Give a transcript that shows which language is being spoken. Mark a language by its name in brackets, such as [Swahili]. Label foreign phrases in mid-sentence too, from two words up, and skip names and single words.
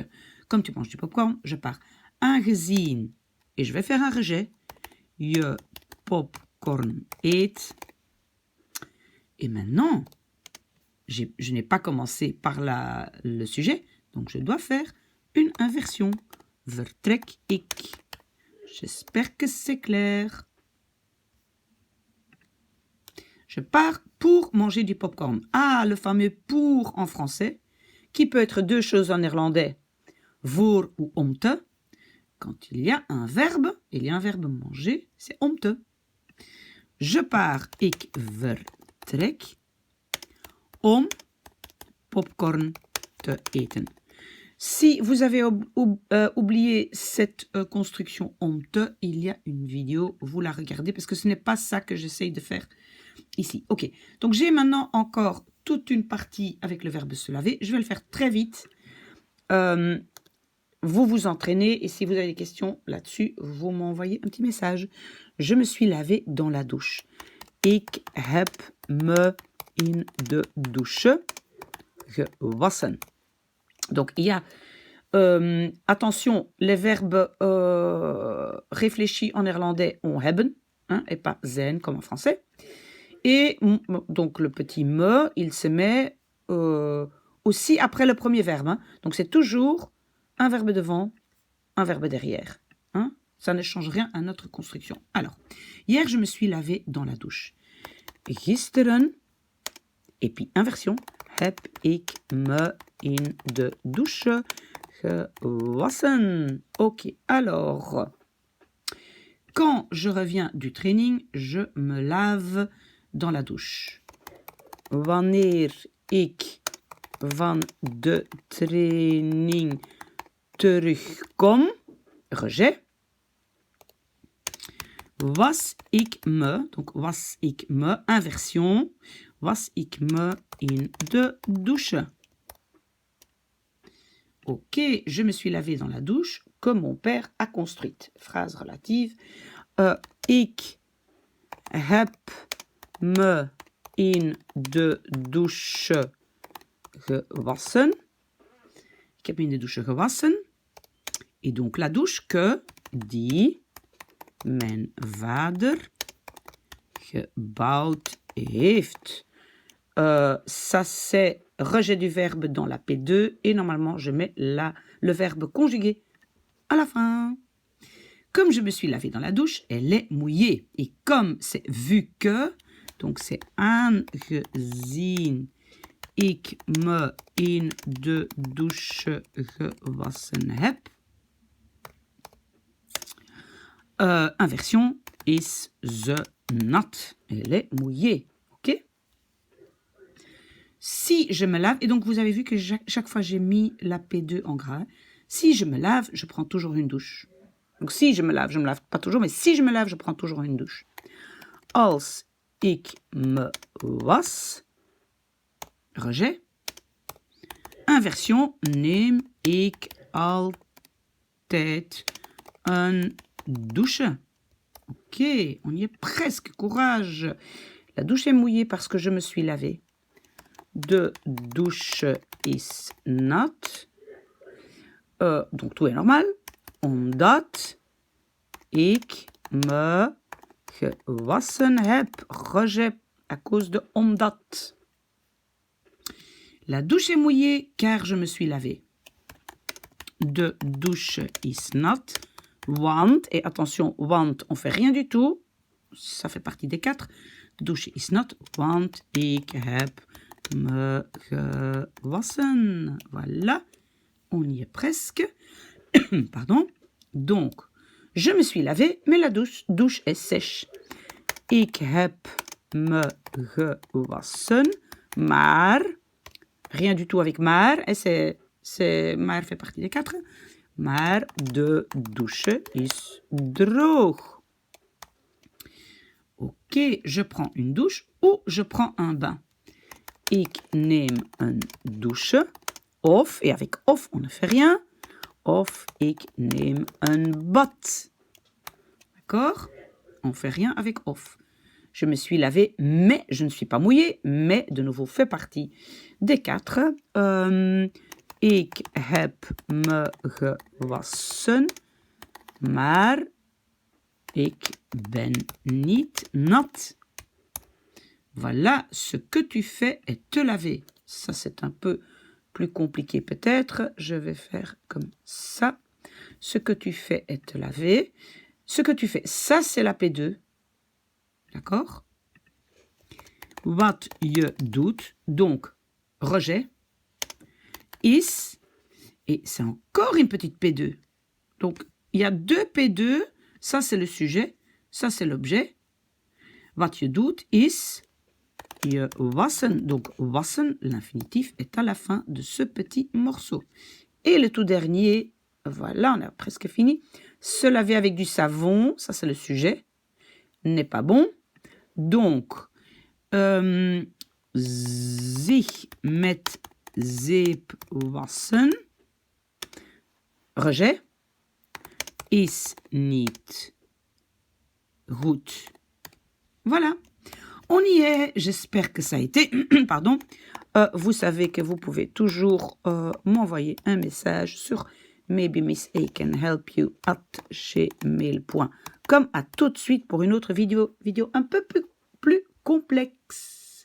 [French] Comme tu manges du popcorn, je pars. Aangezien, et je vais faire un rejet. [Dutch] Je popcorn eet. [French] Et maintenant, je n'ai pas commencé par le sujet, donc je dois faire une inversion. [Dutch] Vertrek ik. [French] J'espère que c'est clair. Je pars pour manger du popcorn. Ah, le fameux pour en français, qui peut être deux choses en néerlandais. [Dutch] Voor ou om te. [French] Quand il y a un verbe manger, c'est [Dutch] om te. [French] Je pars, [Dutch] ik vertrek, om popcorn te eten. [French] Si vous avez oublié cette construction [Dutch] om te, [French] il y a une vidéo, vous la regardez, parce que ce n'est pas ça que j'essaye de faire ici. Ok, donc j'ai maintenant encore toute une partie avec le verbe se laver. Je vais le faire très vite. Vous vous entraînez et si vous avez des questions là-dessus, vous m'envoyez un petit message. Je me suis lavé dans la douche. [Dutch] Ik heb me in de douche gewassen. [French] Donc il y a, attention, les verbes réfléchis en néerlandais ont hebben, hein, et pas zijn comme en français. Et donc le petit me, il se met aussi après le premier verbe. Hein. Donc c'est toujours un verbe devant, un verbe derrière. Hein? Ça ne change rien à notre construction. Alors, hier, je me suis lavé dans la douche. Gisteren, et puis inversion, [Dutch] heb ik me in de douche gewassen. [French] Ok, alors, quand je reviens du training, je me lave dans la douche. [Dutch] Wanneer ik van de training terugkom, rejet, was ik me, donc was ik me, inversion, was ik me in de douche. [French] Ok, je me suis lavé dans la douche que mon père a construite. Phrase relative. [Dutch] Ik heb me in de douche gewassen. Ik heb me in de douche gewassen. [French] Et donc la douche que [Dutch] die mijn vader gebouwd heeft. [French] Ça c'est rejet du verbe dans la P2 et normalement je mets le verbe conjugué à la fin. Comme je me suis lavé dans la douche, elle est mouillée. Et comme c'est vu que, donc c'est [Dutch] aangezien ik me in de douche gewassen heb. Inversion is ze nat. [French] Elle est mouillée. Ok? Si je me lave, et donc vous avez vu que chaque fois j'ai mis la P2 en gras. Si je me lave, je prends toujours une douche. Donc si je me lave pas toujours, mais si je me lave, je prends toujours une douche. [Dutch] Als ik me was, rejet. Inversion, neem ik altijd een douche. [French] Ok, on y est presque, courage. La douche est mouillée parce que je me suis lavé. [Dutch] De douche is not. [French] Donc tout est normal. [Dutch] Omdat ik me gewassen heb. [French] Rejet à cause de omdat. La douche est mouillée car je me suis lavé. [Dutch] De douche is not. Want, [French] et attention, want, on fait rien du tout. Ça fait partie des 4. [Dutch] De douche is not. Want ik heb me gewassen. [French] Voilà. On y est presque. Pardon. Donc, je me suis lavé, mais la douche est sèche. [Dutch] Ik heb me gewassen, maar, [French] rien du tout avec maar, et maar fait partie des 4, [Dutch] maar de douche is droog. [French] Ok, je prends une douche ou je prends un bain. [Dutch] Ik neem een douche, of, [French] et avec of on ne fait rien, [Dutch] of ik neem een bad. [French] D'accord? On ne fait rien avec of. Je me suis lavé, mais je ne suis pas mouillé, mais de nouveau fait partie des 4. [Dutch] Ik heb me gewassen, maar ik ben niet nat. [French] Voilà, ce que tu fais est te laver. Ça, c'est un peu plus compliqué peut-être. Je vais faire comme ça. Ce que tu fais est te laver. Ce que tu fais, ça, c'est la P2. D'accord? [Dutch] Wat je doet, [French] donc, rejet, is, et c'est encore une petite P2. Donc, il y a 2 P2, ça c'est le sujet, ça c'est l'objet. [Dutch] Wat je doet is, je wassen. [French] Donc, wassen, l'infinitif, est à la fin de ce petit morceau. Et le tout dernier, voilà, on a presque fini. Se laver avec du savon, ça c'est le sujet, n'est pas bon. Donc, [Dutch] sich met zeep wassen, rejet, is niet goed. [French] Voilà, on y est. J'espère que ça a été. Pardon. Vous savez que vous pouvez toujours m'envoyer un message sur maybemissacanhelpyou@gmail.com. À tout de suite pour une autre vidéo un peu plus complexe.